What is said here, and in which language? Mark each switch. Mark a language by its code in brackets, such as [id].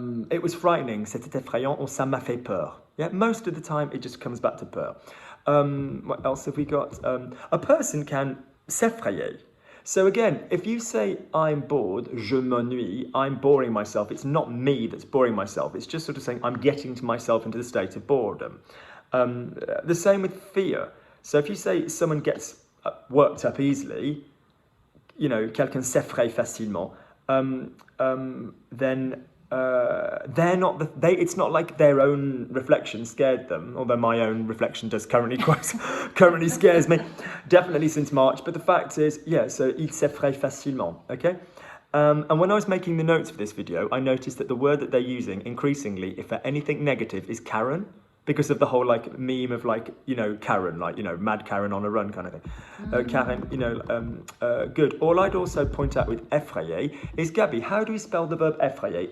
[en] It was frightening, [fr] c'était effrayant, [en] or [fr] ça m'a fait peur. [en] Yeah, most of the time it just comes back to peur. What else have we got? A person can s'effrayer. So again, if you say I'm bored, [fr] je m'ennuie, [en] I'm boring myself, it's not me that's boring myself, it's just sort of saying I'm getting to myself into the state of boredom. The same with fear. So if you say someone gets worked up easily, [fr] quelqu'un s'effraie facilement, [en] then they're not it's not like their own reflection scared them, although my own reflection does currently scares me, definitely since March. But the fact is, so [fr] il s'effraie facilement. [en] Okay. And when I was making the notes for this video, I noticed that the word that they're using increasingly, if for anything negative, is Karen, because of the whole meme of Karen, mad Karen on a run kind of thing. Karen, good. All I'd also point out with effrayer is, Gabby, how do we spell the verb effrayer?